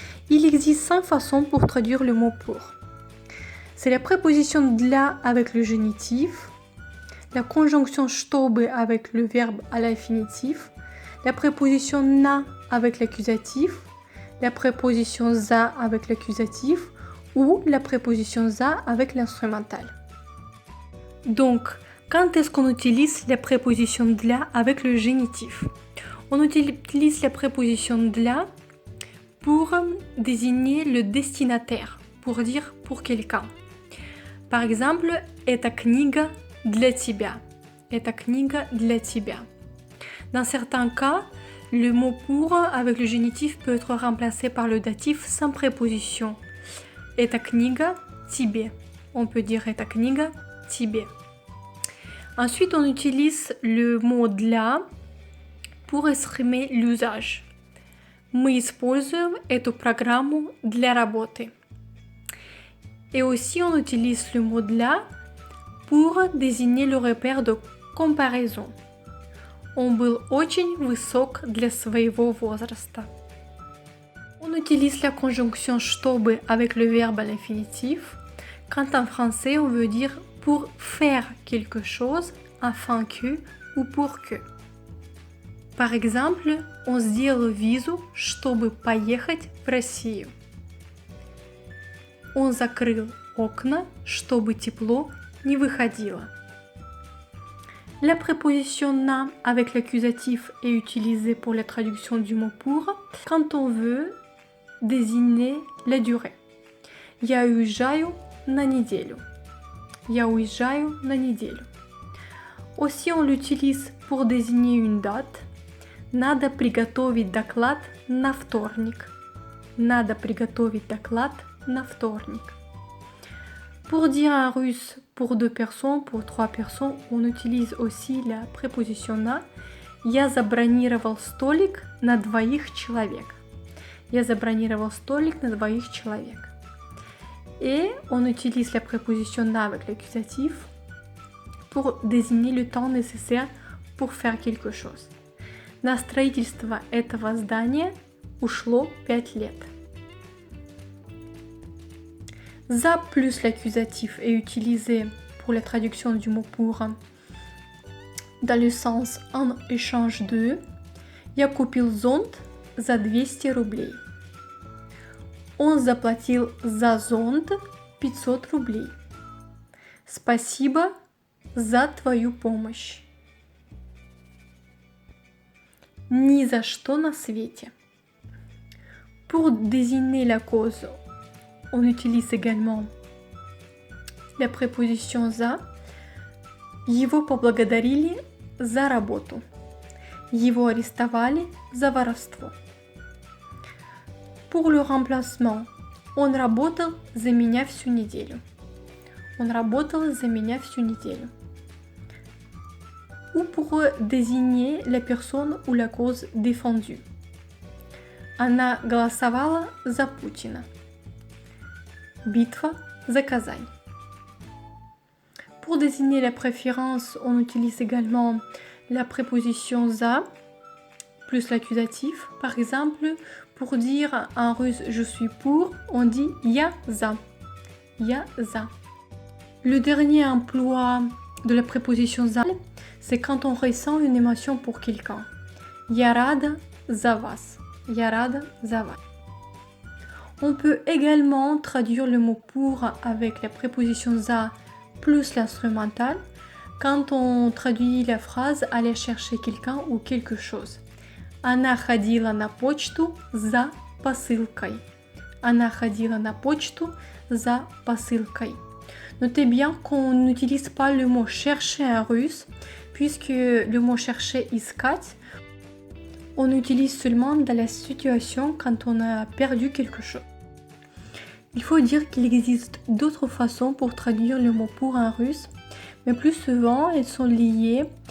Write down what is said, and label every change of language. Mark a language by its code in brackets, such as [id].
[fr] Il existe 5 façons pour traduire le mot pour. C'est la préposition dla avec le génitif, la conjonction чтобы avec le verbe à l'infinitif, la préposition na avec l'accusatif, la préposition za avec l'accusatif ou la préposition za avec l'instrumental. Donc, quand est-ce qu'on utilise la préposition dla avec le génitif? On utilise la préposition dla pour désigner le destinataire, pour dire pour quelqu'un. Par exemple, [ru] эта книга для тебя. Эта книга для тебя. [fr] Dans certains cas, le mot pour avec le génitif peut être remplacé par le datif sans préposition. [ru] Эта книга тебе. [fr] On peut dire [ru] эта книга тебе. [fr] Ensuite, on utilise le mot для pour exprimer l'usage. [ru] Мы используем эту программу для работы. [fr] Et aussi, on utilise le mot для pour désigner le repère de comparaison. [ru] Он был очень высок для своего возраста. [fr] On utilise la conjonction чтобы avec le verbe à l'infinitif, quand en français on veut dire pour faire quelque chose, afin que ou pour que. Par exemple, [ru] он сделал визу, чтобы поехать в Россию. Он закрыл окна, чтобы тепло не выходило. [fr] La préposition na avec l'accusatif est utilisée pour la traduction du mot pour quand on veut désigner la durée. [ru] Я уезжаю на неделю. Я уезжаю на неделю. [fr] Aussi, on l'utilise pour désigner une date. [ru] Надо приготовить доклад на вторник. Надо приготовить доклад на вторник. [fr] Pour dire en russe pour 2 personnes, pour 3 personnes, on utilise aussi la préposition на. [ru] Я забронировал столик на 2 человек. Я забронировал столик на 2 человек. [fr] Et on utilise la préposition на avec l'accusatif pour désigner le temps nécessaire pour faire quelque chose. [ru] На строительство этого здания ушло 5 лет. [fr] За plus l'accusatif est utilisé pour la traduction du mot pour dans le sens en échange de. [ru] Я купил зонт за 200 рублей. Он заплатил за зонт 500 рублей. Спасибо за твою помощь. Ни за что на свете. [fr] Pour désigner la cause, on utilise également la préposition за. [ru] Его поблагодарили за работу. Его арестовали за воровство. [fr] Pour le remplacement, [ru] он работал за меня всю неделю. Он работал за меня всю неделю. [fr] Ou pour désigner la personne ou la cause défendue. [ru] Она голосовала за Путина. Битва за Казань. [fr] Pour désigner la préférence, on utilise également la préposition за plus l'accusatif. Par exemple, pour dire en russe je suis pour, on dit [ru] я за. Я за. [fr] Le dernier emploi de la préposition за, c'est quand on ressent une émotion pour quelqu'un. [ru] Я рада за вас. Я рада за вас. [fr] On peut également traduire le mot pour avec la préposition за plus l'instrumental quand on traduit la phrase aller chercher quelqu'un ou quelque chose. [ru] Она ходила на почту за посылкой. Она ходила на почту за посылкой. [fr] Notez bien qu'on n'utilise pas le mot chercher en russe, puisque le mot chercher искать, on utilise seulement dans la situation quand on a perdu quelque chose. Il faut dire qu'il existe d'autres façons pour traduire le mot pour en russe, mais plus souvent elles sont liées